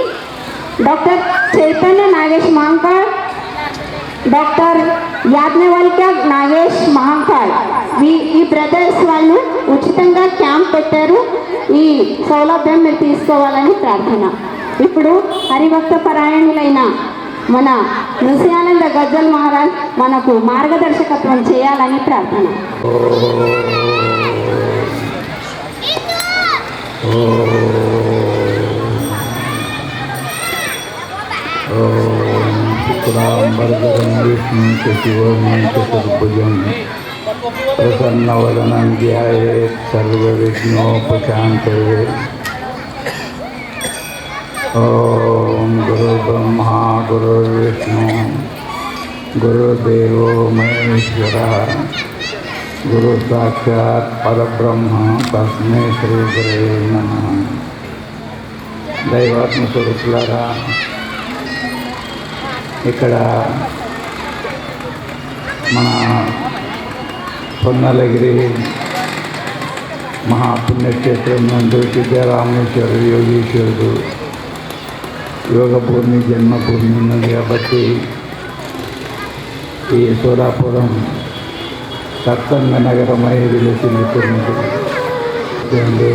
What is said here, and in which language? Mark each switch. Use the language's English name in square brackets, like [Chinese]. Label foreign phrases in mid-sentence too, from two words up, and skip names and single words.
[Telugu] డాక్టర్ చైతన్య నాగేష్ మహంకాళ్, డాక్టర్ యాజ్ఞవల్క్య నాగేష్ మహంకాళ్ ఈ బ్రదర్స్ వాళ్ళు ఉచితంగా క్యాంప్ పెట్టారు. ఈ సౌలభ్యం మీరు తీసుకోవాలని ప్రార్థన. ఇప్పుడు హరిభక్త పరాయణులైన మన నృసింహానంద గజ్జల్ మహారాజ్ మనకు మార్గదర్శకత్వం చేయాలని ప్రార్థన. [Sanskrit] शुक्लांबरधरं विष्णुं शशिवर्णं चतुर्भुजं प्रसन्नवदनं ध्यायेत् सर्वविघ्नोपशान्तये। ॐ गुरुर्ब्रह्मा गुरुर्विष्णु गुरुर्देवो महेश्वरः गुरुसाक्षात् परब्रह्म तस्मै श्रीगुरवे नमः। [Telugu] దైవాత్మ స్వరూపులారా, ఇక్కడ మన పొన్నలగిరి మహాపుణ్యక్షేత్రం నందు సిద్ధరామేశ్వరుడు యోగీశ్వరుడు యోగభూమి జన్మభూమి ఉన్నది కాబట్టి ఈ సోలాపురం సత్సంగ నగరమై వెలిసిల్లుతున్నది.